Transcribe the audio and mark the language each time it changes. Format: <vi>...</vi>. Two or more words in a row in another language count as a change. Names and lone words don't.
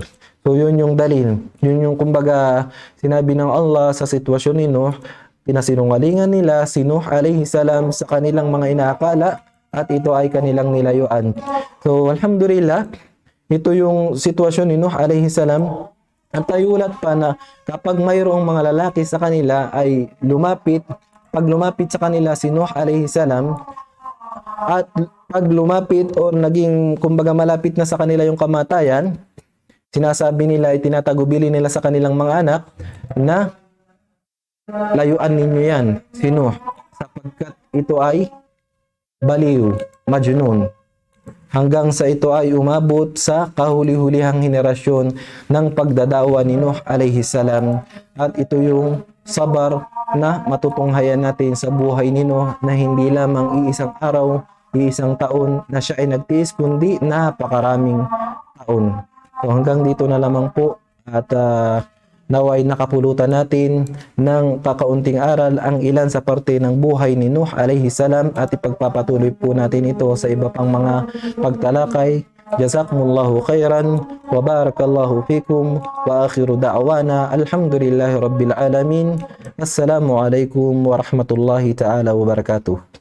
<tl>So yun yung dalil. Yun yung kumbaga sinabi ng Allah sa sitwasyon ni Nuh, pinasinungalingan nila si Nuh</tl> <ar>عليه السلام</ar> <tl>sa kanilang mga inaakala, at ito ay kanilang nilayuan. So alhamdulillah, ito yung sitwasyon ni Nuh</tl> <ar>عليه السلام.</ar> <tl>At tayulat pa na kapag mayroong mga lalaki sa kanila ay pag lumapit sa kanila si Nuh</tl> <ar>عليه السلام,</ar> <tl>at pag lumapit o naging kumbaga malapit na sa kanila yung kamatayan, sinasabi nila, itinatagubili nila sa kanilang mga anak na layuan ninyo yan si Nuh, sapagkat ito ay baliw, majnun. Hanggang sa ito ay umabot sa kahuli-hulihang henerasyon ng pagdadawa ni Nuh</tl> <ar>عليه السلام.</ar> <tl>At ito yung sabar na matutunghayan natin sa buhay ni Nuh, na hindi lamang iisang araw, iisang taon na siya ay nagtiis, kundi napakaraming taon. So hanggang dito na lamang po, at naway nakapulutan natin ng kakaunting aral ang ilan sa parte ng buhay ni Nuh</tl> <ar>عليه السلام,</ar> <tl>at ipagpapatuloy po natin ito sa iba pang mga pagtalakay.</tl> <ar>جزاكم الله خيرا وبارك الله فيكم وآخر دعوانا الحمد لله رب العالمين. السلام عليكم ورحمة الله تعالى وبركاته.</ar>